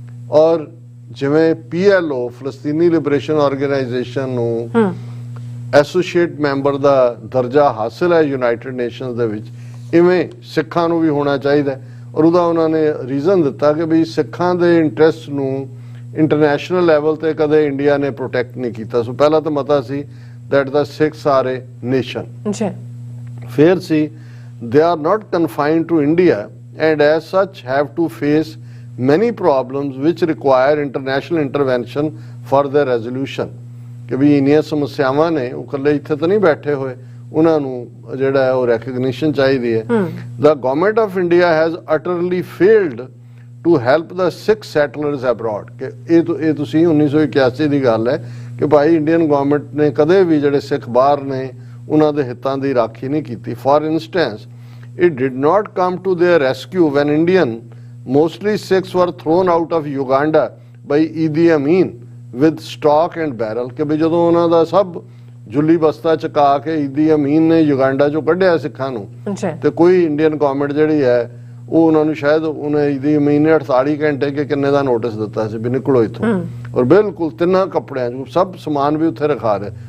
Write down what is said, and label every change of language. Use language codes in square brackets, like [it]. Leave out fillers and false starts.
[pa] ਔਰ ਜਿਵੇਂ PLO ਫਲਸਤੀਨੀ liberation organisation ਨੂੰ ਐਸੋਸੀਏਟ ਮੈਂਬਰ ਦਾ ਦਰਜਾ ਹਾਸਲ ਹੈ ਯੂਨਾਈਟਿਡ ਨੇਸ਼ਨਸ ਦੇ ਵਿੱਚ, ਇਵੇਂ ਸਿੱਖਾਂ ਨੂੰ ਵੀ ਹੋਣਾ ਚਾਹੀਦਾ। ਔਰ ਉਹਦਾ ਉਹਨਾਂ ਨੇ ਰੀਜ਼ਨ ਦਿੱਤਾ ਕਿ ਵੀ ਸਿੱਖਾਂ ਦੇ ਇੰਟਰਸਟ ਨੂੰ ਇੰਟਰਨੈਸ਼ਨਲ ਲੈਵਲ ਤੇ ਕਦੇ ਇੰਡੀਆ ਨੇ ਪ੍ਰੋਟੈਕਟ ਨਹੀਂ ਕੀਤਾ। ਸੋ ਪਹਿਲਾ ਤਾਂ ਮਤਾ ਸੀ [en] that the Sikhs are a nation. [pa] ਫਿਰ ਸੀ [en] they are not confined to India and as such have to face many problems which require international intervention for their resolution. [pa] ਕਿ ਵੀ ਇੰਨੀਆਂ ਸਮੱਸਿਆਵਾਂ ਨੇ, ਉਹ ਇਕੱਲੇ ਇੱਥੇ ਤਾਂ ਨਹੀਂ ਬੈਠੇ ਹੋਏ, ਉਹਨਾਂ ਨੂੰ ਜਿਹੜਾ ਹੈ ਉਹ ਰੈਕਗਨੀਸ਼ਨ ਚਾਹੀਦੀ ਹੈ। [en] The government of India has utterly failed to help the Sikh settlers abroad. [pa] ਕਿ ਇਹ ਤੁਸੀਂ 1981 ਦੀ ਗੱਲ ਹੈ ਕਿ ਭਾਈ ਇੰਡੀਅਨ ਗਵਰਨਮੈਂਟ ਨੇ ਕਦੇ ਵੀ ਜਿਹੜੇ ਸਿੱਖ ਬਾਹਰ ਨੇ ਉਹਨਾਂ ਦੇ ਹਿੱਤਾਂ ਦੀ ਰਾਖੀ ਨਹੀਂ ਕੀਤੀ। [en] For instance it did not come to their rescue when Indian mostly Sikhs were thrown out of Uganda by Idi Amin with stock and barrel। [pa] ਕਿ ਵੀ ਜਦੋਂ ਉਹਨਾਂ ਦਾ ਸਭ ਜੁੱਲੀ ਬਸਤਾ ਚਕਾ ਕੇ ਈਦੀ ਅਮੀਨ ਨੇ ਯੁਗਾਂਡਾ ਚੋਂ ਕੱਢਿਆ ਸਿੱਖਾਂ ਨੂੰ, ਤੇ ਕੋਈ ਇੰਡੀਅਨ ਗਵਰਨਮੈਂਟ ਜਿਹੜੀ ਹੈ ਉਹ ਉਹਨਾਂ ਨੂੰ ਸ਼ਾਇਦ ਉਹਨੇ ਈਦੀ ਅਮੀਨ ਨੇ 48 ਘੰਟੇ ਕਿ ਕਿੰਨੇ ਦਾ ਨੋਟਿਸ ਦਿੱਤਾ ਸੀ ਵੀ ਨਿਕਲੋ ਇੱਥੋਂ। ਔਰ ਬਿਲਕੁਲ ਤਿੰਨਾਂ ਕੱਪੜਿਆਂ 'ਚ ਸਭ ਸਮਾਨ ਵੀ ਉੱਥੇ ਰਖਾ ਰਿਹਾ।